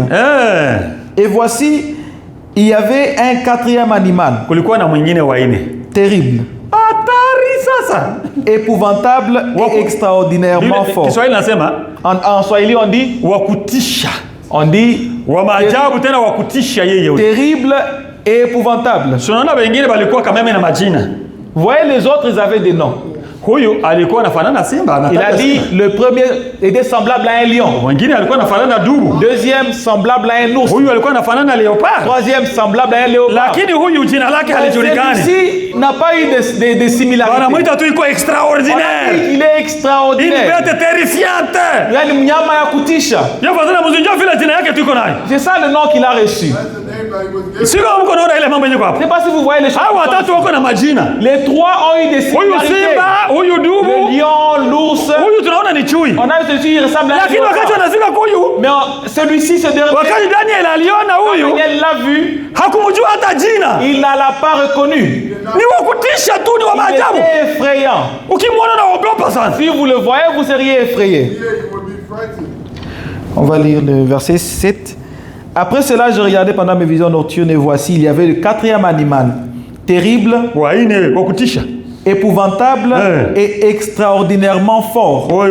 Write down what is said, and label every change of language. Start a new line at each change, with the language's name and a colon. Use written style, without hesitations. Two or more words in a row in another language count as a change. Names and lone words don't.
French: Et voici, il y avait un 4e animal. Terrible. Épouvantable et extraordinairement fort. En Swahili on dit terrible et épouvantable.
Swahili: Tunaona wengine walikuwa kama na majina.
French: Vous voyez, les autres, ils avaient des noms.
Swahili: Huyu alikuwa anafanana simba.
French: Il a dit le premier était semblable à un lion.
Swahili: Mwingine alikuwa anafanana dubu.
French: Deuxième semblable à un ours.
Swahili: Huyu alikuwa anafanana léopard.
French: Troisième semblable à un léopard.
Swahili: Lakini huyu jina lake halijulikani.
French: Celui-ci n'a pas eu de similarité.
Swahili: Wanamuita tu iko extraordinaire.
French: Il est extraordinaire. Une bête terrifiante.
Swahili: Yani mnyama ya kutisha. Yafadhali mzinjo vile jina yake tuko nayo.
French: C'est ça le nom qu'il a reçu.
Swahili: Sio mko naona ile mambo yenyewe hapo.
French: Je sais pas si vous voyez les choses.
Swahili: Hao watatu wako na majina.
French: Les trois ont eu des similarités.
Swahili: Huyu simba, huyu dubu,
French: le lion, l'ours.
Swahili: Huyu tunaona ni chui.
French: On a vu celui qui ressemble à un
Swahili: Lakini wakati wanazika huyu,
French: mais celui-ci se déroule.
Swahili: Wakati Daniel aliona huyu,
French: Daniel l'a vu.
Swahili: Hakumjua hata jina.
French: Il ne l'a pas reconnu.
Swahili: Ni wa kutisha tu, ni wa maajabu.
French: Il était effrayant.
Swahili: Ukimwona unaogopa sana.
French: Si vous le voyez, vous seriez effrayé. On va lire le verset 7. Après cela, je regardais pendant mes visions nocturnes et voici, il y avait le quatrième animal, terrible, épouvantable et extraordinairement fort.